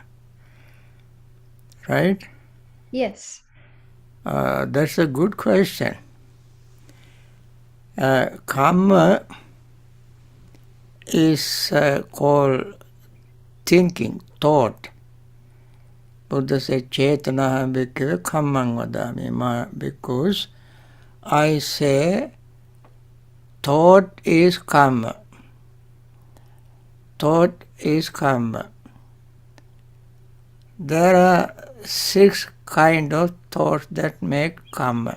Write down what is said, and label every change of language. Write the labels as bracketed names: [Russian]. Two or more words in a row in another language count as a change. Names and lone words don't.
[English] Right? Yes. That's a good question. Karma is called thinking, thought. Buddha said, [Pali] Chetanaha bhikkhave kammang vadami, [English] because I say thought is karma. Thought is karma. There are 6 kinds of thoughts that make karma.